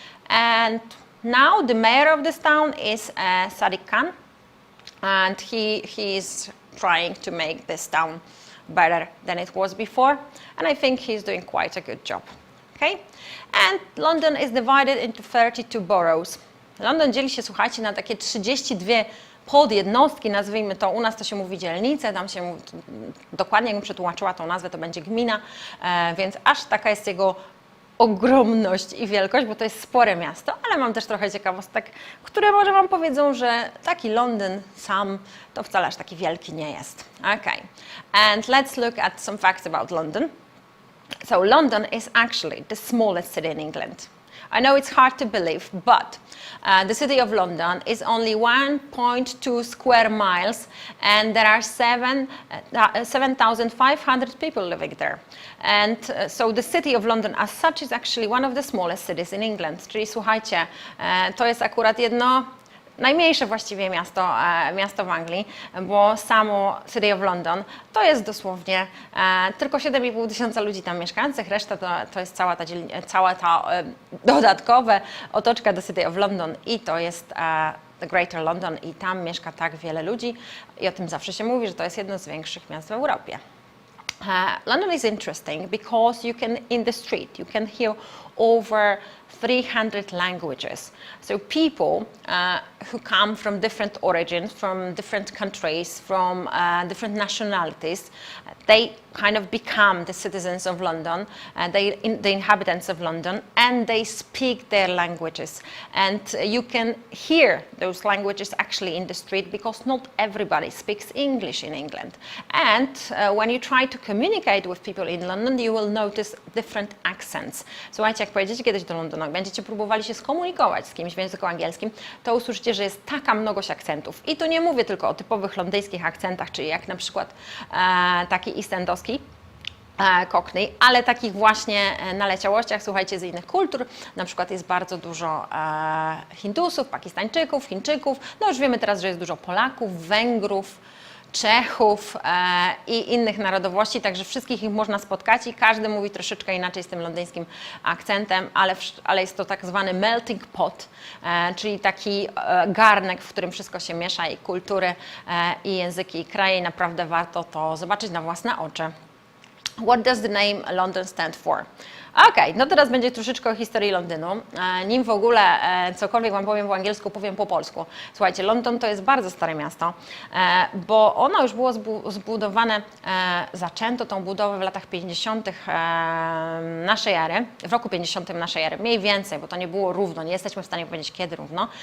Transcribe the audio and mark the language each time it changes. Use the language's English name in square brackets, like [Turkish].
[English] And now the mayor of this town is Sadiq Khan, and he is trying to make this town better than it was before, and I think he's doing quite a good job. Okay? And London is divided into 32 boroughs. [Polish] Londyn dzieli się, słuchajcie, na takie 32 podjednostki, nazwijmy to, u nas to się mówi dzielnice, tam się mówi, dokładnie jakbym przetłumaczyła tą nazwę, to będzie gmina, więc aż taka jest jego ogromność i wielkość, bo to jest spore miasto, ale mam też trochę ciekawostek, które może Wam powiedzą, że taki Londyn sam to wcale aż taki wielki nie jest. [English] Okay, and let's look at some facts about London. So London is actually the smallest city in England. I know it's hard to believe, but the city of London is only 1.2 square miles, and there are 7,500 people living there. And so the city of London as such is actually one of the smallest cities in England. [Polish] Czyli słuchajcie, to jest akurat jedno najmniejsze właściwie miasto w Anglii, bo samo City of London to jest dosłownie tylko 7,5 tysiąca ludzi tam mieszkających, reszta to jest cała ta dodatkowa otoczka do City of London i to jest the Greater London i tam mieszka tak wiele ludzi i o tym zawsze się mówi, że to jest jedno z większych miast w Europie. [English] London is interesting because in the street you can hear over 300 languages. So people who come from different origins, from different countries, from different nationalities, they kind of become the citizens of London, the inhabitants of London, and they speak their languages. And you can hear those languages actually in the street because not everybody speaks English in England. And when you try to communicate with people in London, you will notice different accents. [Polish] Słuchajcie, jak pojedziecie kiedyś do Londynu, będziecie próbowali się skomunikować z kimś w języku angielskim, to usłyszycie, że jest taka mnogość akcentów. I tu nie mówię tylko o typowych londyńskich akcentach, czyli jak na przykład taki eastendowski, Cockney, ale takich właśnie naleciałościach, słuchajcie, z innych kultur. Na przykład jest bardzo dużo Hindusów, Pakistańczyków, Chińczyków. No już wiemy teraz, że jest dużo Polaków, Węgrów, Czechów i innych narodowości, także wszystkich ich można spotkać i każdy mówi troszeczkę inaczej z tym londyńskim akcentem, ale jest to tak zwany melting pot, czyli taki garnek, w którym wszystko się miesza i kultury, i języki, i kraje i naprawdę warto to zobaczyć na własne oczy. [English] What does the name London stand for? [Polish] Okej, no teraz będzie troszeczkę o historii Londynu. Nim w ogóle cokolwiek Wam powiem po angielsku, powiem po polsku. Słuchajcie, Londyn to jest bardzo stare miasto, bo ono już było zbudowane, zaczęto tą budowę w latach 50. Naszej ery, w roku 50 naszej ery, mniej więcej, bo to nie było równo, nie jesteśmy w stanie powiedzieć kiedy równo.